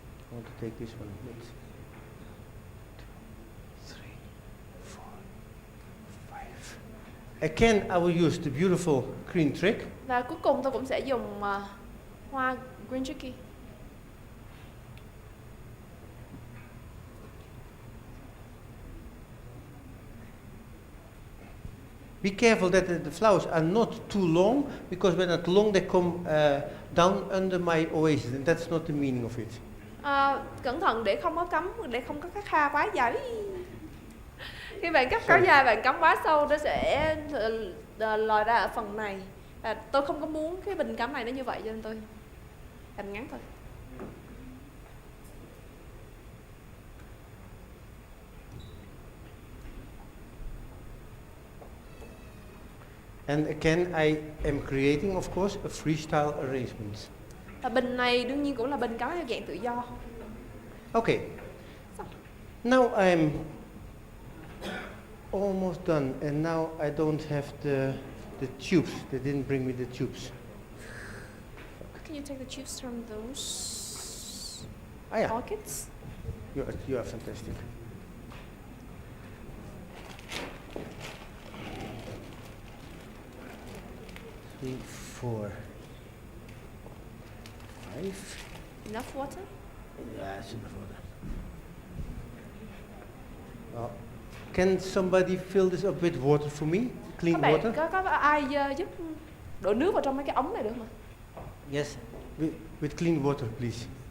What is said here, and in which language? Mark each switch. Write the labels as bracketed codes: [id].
[en] I want to take this one with 2, 3, 4, 5. Again, I will use the beautiful green trick. [vi] Và cuối cùng tôi cũng sẽ dùng hoa green tricky. [en] Be careful that the flowers are not too long, because when they're too long they come down under my oasis, and that's not the meaning of it. [vi] Cẩn thận để không có cắm, để không có các hoa quá dài. Khi bạn cắt kéo dài, bạn cắm quá sâu, nó sẽ lòi ra ở phần này. Tôi không có muốn cái bình cắm này nó như vậy, cho nên tôi làm ngắn thôi. [en] And again, I am creating, of course, a freestyle arrangement. [vi] Và bình này đương nhiên cũng là bình cắm theo dạng tự do. [en] Okay. Now I'm almost done, and now I don't have the tubes. They didn't bring me the tubes. Can you take the tubes from those Yeah. pockets? You are fantastic. Three, 4, 5. Enough water? Yeah, it's enough water. Well, can somebody fill this up with water for me? Clean [vi] Các [en] water? [vi] bạn có ai giúp đổ nước vào trong mấy cái ống này được không? [en] Yes, with clean water, please.